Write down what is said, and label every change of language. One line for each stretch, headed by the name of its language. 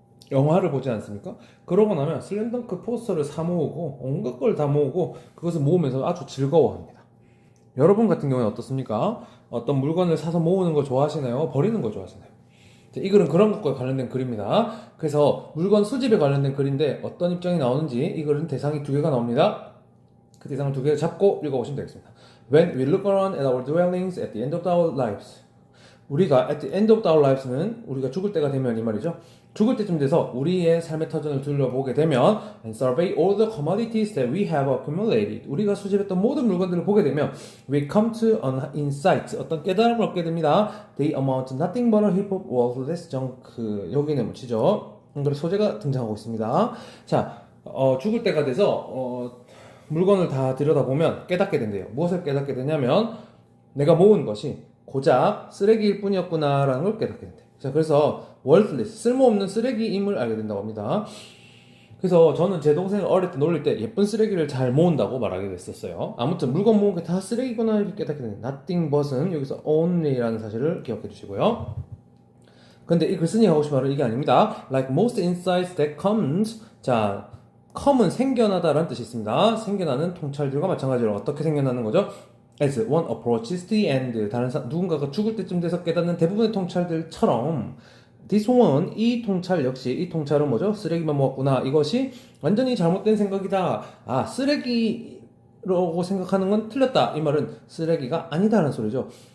Korean: 영화를 보지 않습니까? 그러고 나면 슬램덩크 포스터를 사 모으고 온갖 걸 다 모으고 그것을 모으면서 아주 즐거워합니다. 여러분 같은 경우는 어떻습니까? 어떤 물건을 사서 모으는 거 좋아하시나요? 버리는 거 좋아하시나요? 이 글은 그런 것과 관련된 글입니다. 그래서 물건 수집에 관련된 글인데 어떤 입장이 나오는지 이 글은 대상이 두 개가 나옵니다. 그 대상을 두 개를 잡고 읽어보시면 되겠습니다.
English: When we look around at our dwellings at the end of our lives.
Korean: 우리가
English: at the end of our lives
Korean: 는 우리가 죽을 때가 되면 이 말이죠. 죽을 때쯤 돼서 우리의 삶의 터전을 둘러보게 되면
English: and survey all the commodities that we have accumulated.
Korean: 우리가 수집했던 모든 물건들을 보게 되면
English: we come to an insight.
Korean: 어떤 깨달음을 얻게 됩니다.
English: They amount to nothing but a heap of worthless junk.
Korean: 여기는 묻히죠. 그래서 소재가 등장하고 있습니다. 자, 죽을 때가 돼서 물건을 다 들여다보면 깨닫게 된대요. 무엇을 깨닫게 되냐면 내가 모은 것이 고작 쓰레기일 뿐이었구나라는 걸 깨닫게 된대. 자, 그래서 worthless, 쓸모없는 쓰레기임을 알게 된다고 합니다. 그래서 저는 제 동생을 어릴 때 놀릴 때 예쁜 쓰레기를 잘 모은다고 말하게 됐었어요. 아무튼 물건 모은 게 다 쓰레기구나 이렇게 깨닫게 되는 nothing but은 여기서 only라는 사실을 기억해 주시고요. 근데 이 글쓴이가 하고 싶은 말은 이게 아닙니다.
English: Like most insights that comes.
Korean: 자, come은 생겨나다라는 뜻이 있습니다. 생겨나는 통찰들과 마찬가지로 어떻게 생겨나는 거죠?
English: As one approaches the end,
Korean: 누군가가 죽을 때쯤 돼서 깨닫는 대부분의 통찰들처럼
English: this one,
Korean: 이 통찰은 뭐죠? 쓰레기만 모았구나. 이것이 완전히 잘못된 생각이다. 쓰레기라고 생각하는 건 틀렸다. 이 말은 쓰레기가 아니다라는 소리죠.